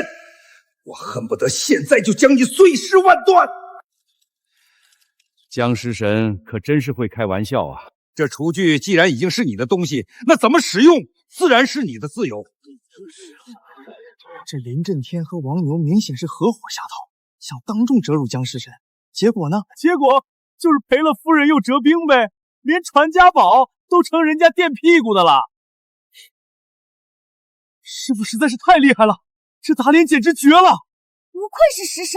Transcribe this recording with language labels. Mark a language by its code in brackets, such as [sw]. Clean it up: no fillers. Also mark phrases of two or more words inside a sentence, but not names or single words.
[zh] 我恨不得现在就将你碎尸万段！江食神可真是会開玩笑啊！這廚具既然已經是你的東西，那怎麼使用自然是你的自由。這林震天和王牛明顯是合夥下套，想當眾折辱江食神。結果呢？結果就是賠了夫人又折兵唄，連傳家寶都成人家墊屁股的了。師傅實在是太厲害了，這打臉簡直絕了！不愧是食神。